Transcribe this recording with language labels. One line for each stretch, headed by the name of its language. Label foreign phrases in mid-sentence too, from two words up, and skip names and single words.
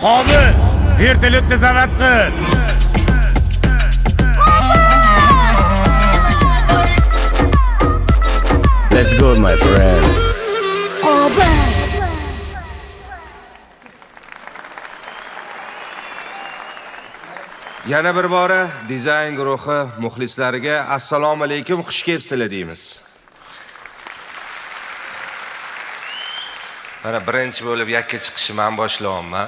Uzbek: Qobil, vertolyotda zavat qil.
English: Let's go, my friend.
Uzbek: Qobil. Yana bir bora dizayn guruhi muxlislariga assalomu alaykum, xush kelibsizlar deymiz. Mana birinchi bo'lib yakka chiqishim men boshlayapman.